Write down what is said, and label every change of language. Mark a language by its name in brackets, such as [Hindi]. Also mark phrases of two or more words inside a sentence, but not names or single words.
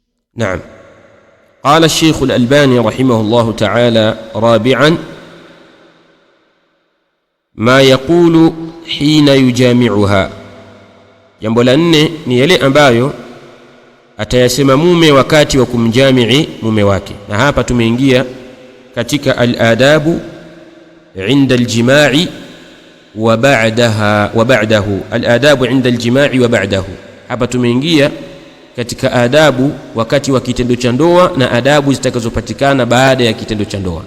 [Arabic] نعم. قال الشيخ الألباني رحمه الله تعالى: رابعا ما يقول حين يجامعها. [Swahili] Jambo la 4 ni yale ambayo atayasema mume wakati wa kumjamii mume wake. Na hapa tumeingia katika [Arabic] الآداب عند الجماع وبعده. الآداب عند الجماع وبعده. [Swahili] Hapa tumeingia katika adabu wakati wa kitendo cha ndoa na adabu zitakazopatikana baada ya kitendo cha ndoa.